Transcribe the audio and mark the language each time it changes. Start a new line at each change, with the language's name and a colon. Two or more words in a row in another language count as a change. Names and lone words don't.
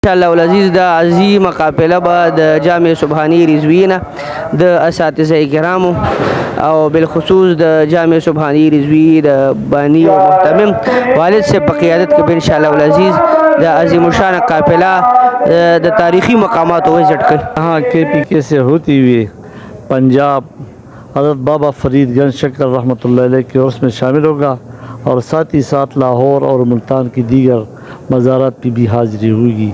Arabic: انشاءالله العزیز
Pashto: دا عظیم قافله به د جامع سبحانی رضویه د اساتذه کرامو او بالخصوص د جامع سبحانی رضوی د بانی و محتمم والد سے په قیادت کې به
Arabic: انشاءالله العزیز
Pashto: د عظیم الشان قافله د تاریخی مقامات وزٹ کړي.
Urdu: یہاں کے پی کے سے ہوتی ہوئی پنجاب حضرت بابا فرید گنج شکر
Arabic: رحمۃ اللہ علیہ
Urdu: کے عرس میں شامل ہوگا اور ساتھ ہی ساتھ لاہور اور ملتان کی دیگر مزارات پہ بھی حاضری ہوگی.